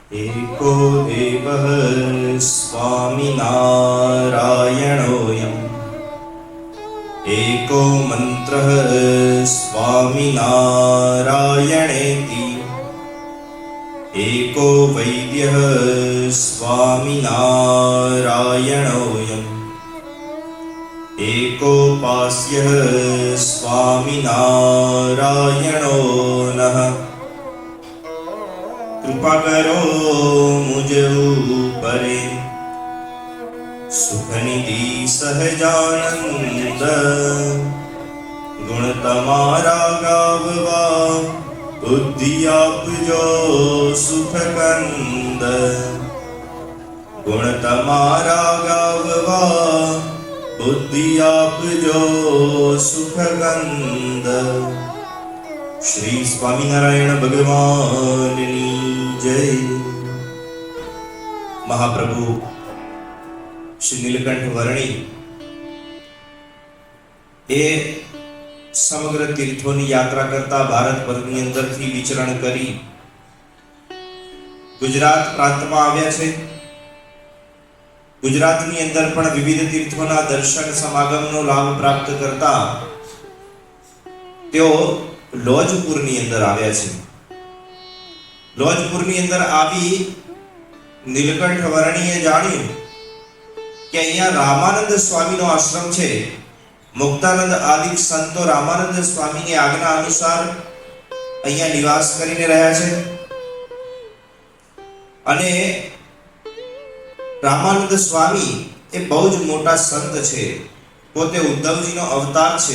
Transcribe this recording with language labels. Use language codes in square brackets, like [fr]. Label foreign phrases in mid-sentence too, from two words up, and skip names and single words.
[sa] एको देवः स्वामिनारायणोऽयम् एको मन्त्रः स्वामिनारायणेति एको वैद्यः स्वामिनारायणोऽयम् एकोपास्यः स्वामिनारायणो नः। [gu] કૃપા કરો મુજ ઉપરે સુખ નિધિ સહજાનંદ ગુણ તમારા ગાવવા બુદ્ધિ આપજો સુખ કંદ ગુણ તમારા ગાવવા બુદ્ધિ આપજો સુખ કંદ। શ્રી સ્વામીનારાયણ ભગવાનની જય। મહાપ્રભુ શ્રી નીલકંઠ વર્ણી એ સમગ્ર તીર્થોની યાત્રા કરતા ભારત વર્ગની અંદરથી વિચરણ કરી ગુજરાત પ્રાંતમાં આવ્યા છે। ગુજરાતની અંદર પણ વિવિધ તીર્થોના દર્શન સમાગમનો લાભ પ્રાપ્ત કરતા તેઓ લોજપુરની અંદર આવ્યા છે। લોજપુરની અંદર આવી નીલકંઠ વર્ણીએ જાણ્યું કે અહીંયા રામાનંદ સ્વામીનો આશ્રમ છે। મુક્તાનંદ આદિ સંતો રામાનંદ સ્વામીની આજ્ઞા અનુસાર અહીંયા નિવાસ કરીને રહ્યા છે અને રામાનંદ સ્વામી એ બહુ જ મોટા સંત છે, પોતે ઉદ્ધવજીનો અવતાર છે।